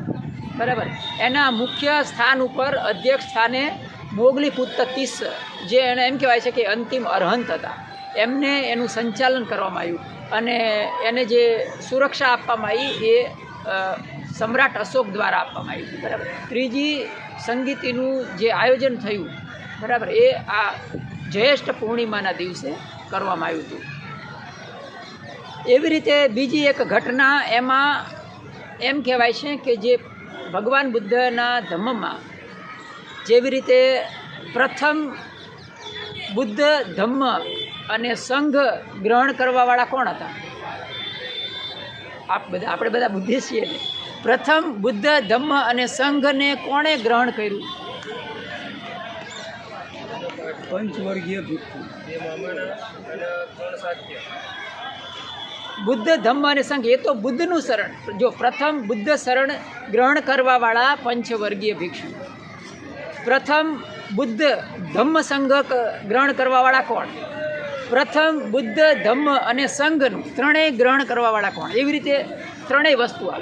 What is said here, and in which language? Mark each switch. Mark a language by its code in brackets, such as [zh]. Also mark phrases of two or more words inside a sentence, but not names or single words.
[gu] બરાબર એના મુખ્ય સ્થાન ઉપર અધ્યક્ષ સ્થાને મોગલીપુત્ર તિસ્સ જે એને એમ કહેવાય છે કે અંતિમ અરહંત હતા એમને એનું સંચાલન કરવામાં આવ્યું અને એને જે સુરક્ષા આપવામાં આવી એ સમ્રાટ અશોક દ્વારા આપવામાં આવી। બરાબર ત્રીજી સંગીતીનું જે આયોજન થયું બરાબર એ આ જ્યેષ્ઠ પૂર્ણિમાના દિવસે કરવામાં આવ્યું હતું। એવી રીતે બીજી એક ઘટના એમાં એમ કહેવાય છે કે જે ભગવાન બુદ્ધના ધમ્મમાં જેવી રીતે પ્રથમ બુદ્ધ ધમ્મ અને સંઘ ગ્રહણ કરવાવાળા કોણ હતા? આપણે બધા બુદ્ધિ છીએ ને। પ્રથમ બુદ્ધ ધમ્મ અને સંઘ ને કોણે ગ્રહણ કર્યું? પંચવર્ગીય ભિક્ષુ બુદ્ધ ધમ્મ અને સંઘ એ તો બુદ્ધનું શરણ. જો પ્રથમ બુદ્ધ શરણ ગ્રહણ કરવાવાળા પંચવર્ગીય ભિક્ષુ, પ્રથમ બુદ્ધ ધમ્મ સંઘ ગ્રહણ કરવાવાળા કોણ, પ્રથમ બુદ્ધ ધમ્મ અને સંઘનું ત્રણેય ગ્રહણ કરવાવાળા કોણ, એવી રીતે ત્રણેય વસ્તુ આવે.